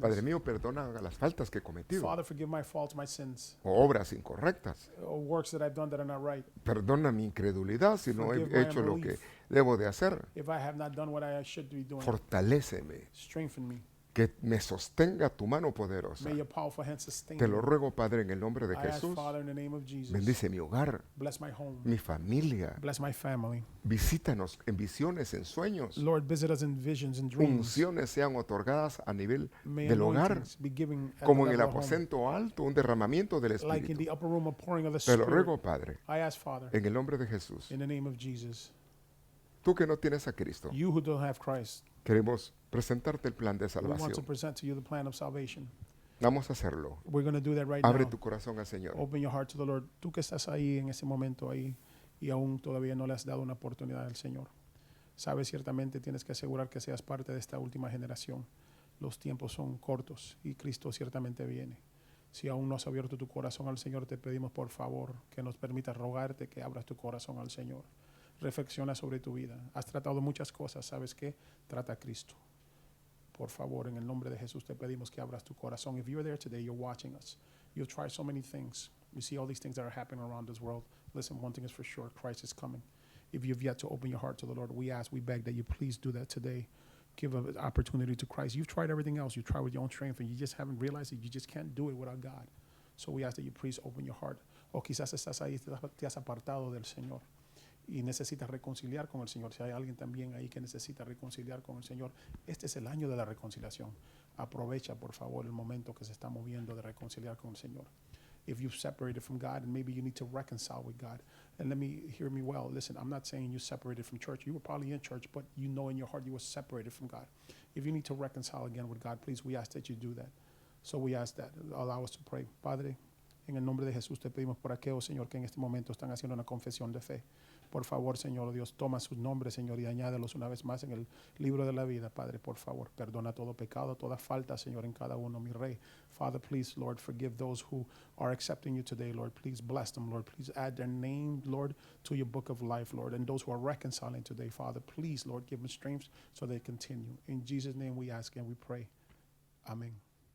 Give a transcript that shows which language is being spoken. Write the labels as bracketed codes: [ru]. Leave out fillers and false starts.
[es] Padre mío, perdona las faltas que he cometido [en] Father, forgive my faults, my sins, [es] o obras incorrectas. [en] or works that I've done that are not right. [es] Perdona mi incredulidad si no he [en] Forgive my [es] hecho lo que [en] unbelief. [es] debo de hacer. [en] If I have not done what I should be doing, [es] Fortaléceme, [en] strengthen me. [es] que me sostenga tu mano poderosa. [en] May your powerful hand sustain [es] Te lo [en] me. [es] ruego, Padre, en el nombre de [en] I ask, [es] Jesús. [en] Father, in the name of Jesus, [es] Bendice mi hogar, [en] bless my home, [es] mi familia. [en] bless my family. [es] Visítanos en visiones, en sueños. [en] Lord, visit us in visions and dreams. [es] Unciones sean otorgadas a nivel [en] May [es] del hogar, [en] anointings be given at [es] como [en] the [es] en el [en] level of home. [es] aposento alto, un derramamiento del [en] Like in [es] Espíritu. [en] the upper room, a pouring of the [es] Te lo [en] Spirit. [es] ruego, Padre, [en] I ask, Father, [es] en el nombre de Jesús. [en] in the name of Jesus, [es] Tú que no tienes a Cristo, [en] you who don't have Christ, [es] queremos presentarte el plan de [en] we want to [es] salvación. [en] present to you the plan of salvation. [es] Vamos a hacerlo. [en] We're going to do that right [es] Abre [en] now. [es] tu corazón al Señor. [en] Open your heart to the Lord. [es] Tú que estás ahí en ese momento ahí y aún todavía no le has dado una oportunidad al Señor. Sabes, ciertamente tienes que asegurar que seas parte de esta última generación. Los tiempos son cortos y Cristo ciertamente viene. Si aún no has abierto tu corazón al Señor, te pedimos por favor que nos permitas rogarte que abras tu corazón al Señor. Reflexiona sobre tu vida. Has tratado muchas cosas, ¿sabes qué? Trata a Cristo. Por favor, en el nombre de Jesús te pedimos que abras tu corazón. [en] If you're there today, you're watching us. You've tried so many things. You see all these things that are happening around this world. Listen, one thing is for sure, Christ is coming. If you've yet to open your heart to the Lord, we ask, we beg that you please do that today. Give an opportunity to Christ. You've tried everything else. You've tried with your own strength, and you just haven't realized that you just can't do it without God. So we ask that you please open your heart. [es] O quizás estás ahí, te has apartado del Señor y necesitas reconciliar con el Señor. Si hay alguien también ahí que necesita reconciliar con el Señor, este es el año de la reconciliación. Aprovecha, por favor, el momento que se está moviendo de reconciliar con el Señor. [en] If you've separated from God and maybe you need to reconcile with God, and hear me well. Listen, I'm not saying you separated from church. You were probably in church, but you know in your heart you were separated from God. If you need to reconcile again with God, please, we ask that you do that. So we ask that. Allow us to pray. [es] Padre, en el nombre de Jesús te pedimos por aquellos, Señor, que en este momento están haciendo una confesión de fe. Por favor, Señor Dios, toma sus nombres, Señor, y añádelos una vez más en el libro de la vida, Padre, por favor. Perdona todo pecado, toda falta, Señor, en cada uno, mi Rey. [en] Father, please, Lord, forgive those who are accepting you today, Lord. Please bless them, Lord. Please add their name, Lord, to your book of life, Lord. And those who are reconciling today, Father, please, Lord, give them strength so they continue. In Jesus' name we ask and we pray. Amen.